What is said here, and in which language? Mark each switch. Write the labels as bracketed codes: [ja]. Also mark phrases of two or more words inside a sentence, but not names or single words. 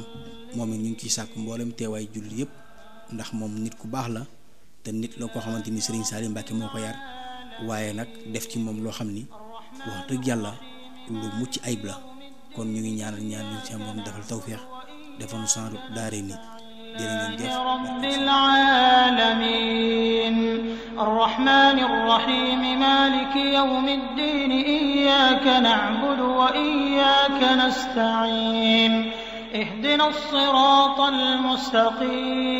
[wo] moom it ñu ngi ciy sàkk mboolem teewaay jullit yëpp, ndax moom nit ku baax la te nit la koo xamante ni Serigne Saliou Mbacké moo ko yar, waaye nag def ci moom loo xam ni wax dëgg yàlla lu mucc ayib la. kon ñu ngi ñaan ñu ci amoon defal tawféex defal nu sanru daare ni jërë ngeen jëf. [ar] رب العالمين الرحمن الرحيم مالك يوم الدين إياك نعبد وإياك نستعين اهدنا الصراط المستقيم.